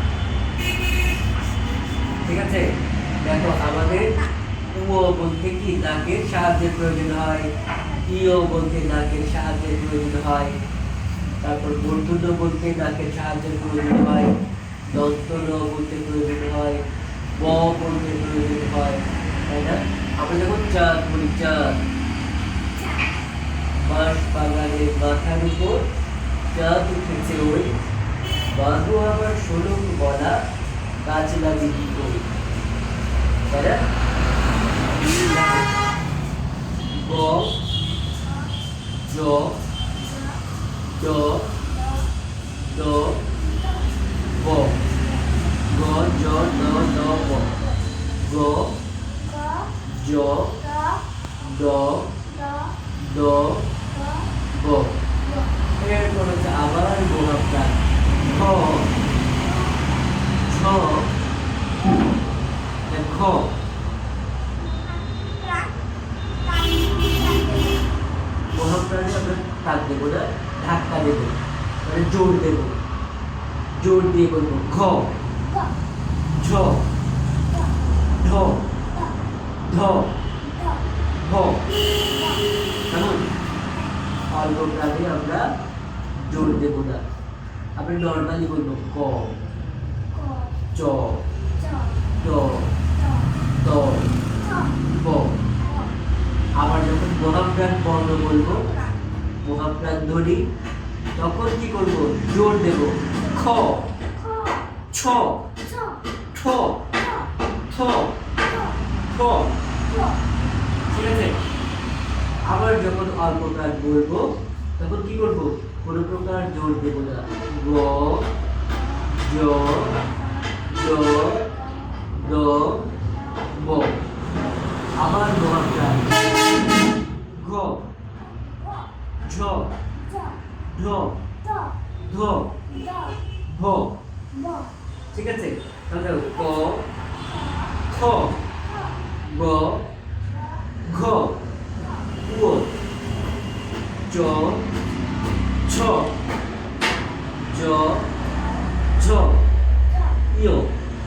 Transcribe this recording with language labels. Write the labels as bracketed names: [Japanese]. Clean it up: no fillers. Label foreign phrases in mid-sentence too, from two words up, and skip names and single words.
[Bangla] ঠিক আছে দেখো আমাদের ও বলতে কি নাকের সাহায্যের প্রয়োজন হয় ইও বলতে নাকের সাহায্যের প্রয়োজন হয় তারপর মূর্ধন্য বলতে নাকের সাহায্যের প্রয়োজন হয় দন্ত ন বলতে প্রয়োজন হয় ব বলতে প্রয়োজন হয় তাই না আমরা যখন চাঁদ বলি চাঁদ বাঁশ বাগানের মাথার উপর চাঁদ উঠেছে ওই বাঁধো আবার ষোলো বলা গাছ লাগিয়ে করি তাই না গ জ ড দ ব গ জ ড দ ব গ জ ড দ ব এরপর হচ্ছে আবার গোলাপটা খ ছ খ মহাপ্রাণে আমরা তাক দেবো না ধাক্কা দেবো মানে জোর দেবো জোর দিয়ে বলবো খ ছ ঢ ধ ভ কেমন অল্প প্রাণে আমরা জোর দেবো না আমরা নর্মালি বলবো ক চ ট ত ব আবার যখন মহাপ্রাণ বর্ণ বলবো মহাপ্রাণ ধ্বনি তখন কি করব জোর দেব খ ছ ঠ থ খ ঠিক আছে আবার যখন অল্প প্রাণ বলবো তখন কি করব কোনো প্রকার জোর দেব না গ জ জ দ ব আবার মহাপ্রাণ ঘ ঝ ঢ ধ ভ ঠিক আছে তাহলে ক খ গ ঘ উ চ ছ জ ঝ ইয়